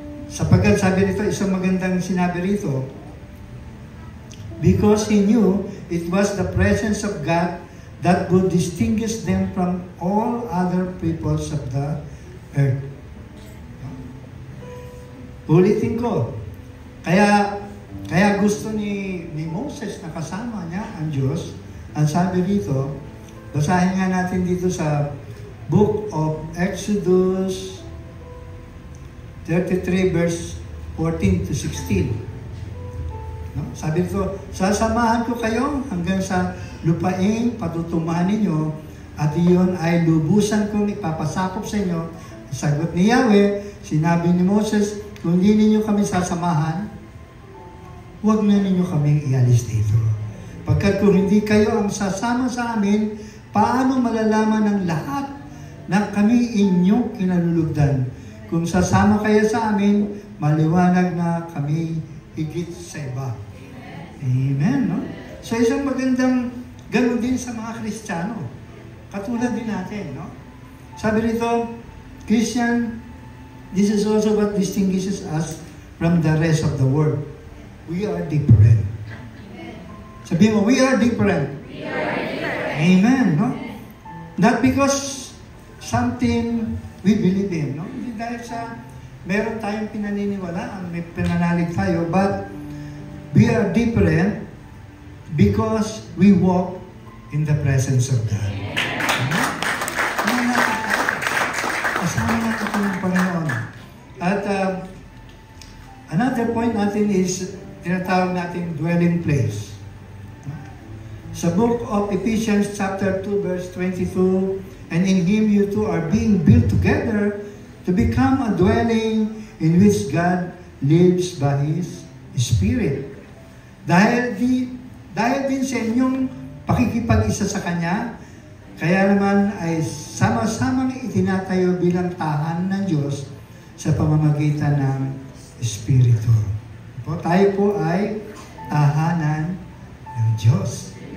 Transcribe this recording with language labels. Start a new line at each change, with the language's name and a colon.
Filipino: Sapagkat sabi nito, isang magandang sinabi rito,
English: because he knew it was the presence of God that would distinguish them from all other peoples of the earth.
Filipino: Ulitin ko. Kaya gusto ni Moses na kasama niya ang Diyos. Ang sabi dito, basahin nga natin dito sa
English: Book of Exodus 33 verse 14 to 16.
Filipino: No? Sabi dito, sasamahan ko kayo hanggang sa lupaing patutumahan ninyo at iyon ay lubusan kong ipapasakop sa inyo. Sagot ni Yahweh, sinabi ni Moses, kung hindi ninyo kami sasamahan, huwag na ninyo kami ialis dito. Pagkat kung hindi kayo ang sasama sa amin, paano malalaman ng lahat na kami inyong kinalulugdan? Kung sasama kayo sa amin, maliwanag na kami higit sa iba. Amen, no? So isang magandang gano'n din sa mga Kristiyano. Katulad din natin, no? Sabi rito,
English: Christian, this is also what distinguishes us from the rest of the world. We are different.
Filipino: Sabihin mo,
English: we are different. We are different.
Filipino: Amen, no?
English: Not because something we believe in, no?
Filipino: Hindi dahil sa meron tayong pinaniniwalaan, may pinanalig tayo,
English: but we are different because we walk in the presence of God.
Filipino: Kasama natin ng Panginoon.
English: At another point
Filipino: natin is tinatawag natin dwelling place.
English: Sa book of Ephesians chapter 2 verse 22, and in Him you two are being built together to become a dwelling in which God lives by His Spirit.
Filipino: Dahil din sa inyong pakikipag-isa sa Kanya, kaya naman ay sama-samang itinatayo bilang tahanan ng Diyos sa pamamagitan ng Espiritu. Tayo po ay tahanan ng Diyos.